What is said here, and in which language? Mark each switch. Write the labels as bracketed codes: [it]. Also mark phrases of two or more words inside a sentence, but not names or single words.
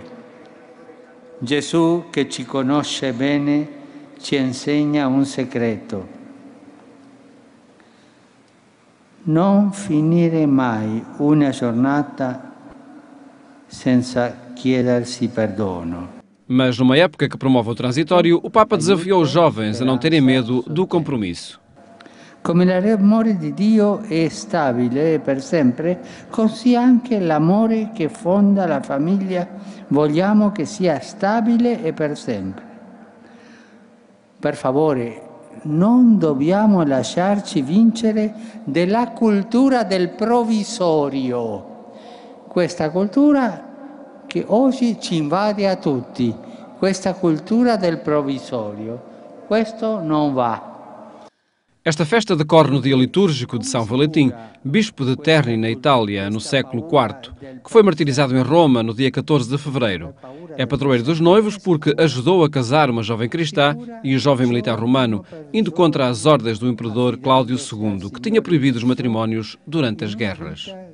[it] Gesù, che ci conosce bene, ci insegna un segreto. Non finire mai una giornata senza chiedersi perdono. [pt] Mas numa época que promove o transitório, o Papa desafiou os jovens a não terem medo do compromisso. [it] Come l'amore di Dio è stabile per sempre, così anche l'amore che fonda la famiglia vogliamo che sia stabile e per sempre. Per favore, non dobbiamo lasciarci vincere della cultura del provvisorio. Questa cultura che oggi ci invade a tutti, questa cultura del provvisorio. Questo non va. [pt] Esta festa decorre no dia litúrgico de São Valentim, bispo de Terni, na Itália, no século IV, que foi martirizado em Roma no dia 14 de fevereiro. É padroeiro dos noivos porque ajudou a casar uma jovem cristã e um jovem militar romano, indo contra as ordens do imperador Cláudio II, que tinha proibido os matrimónios durante as guerras.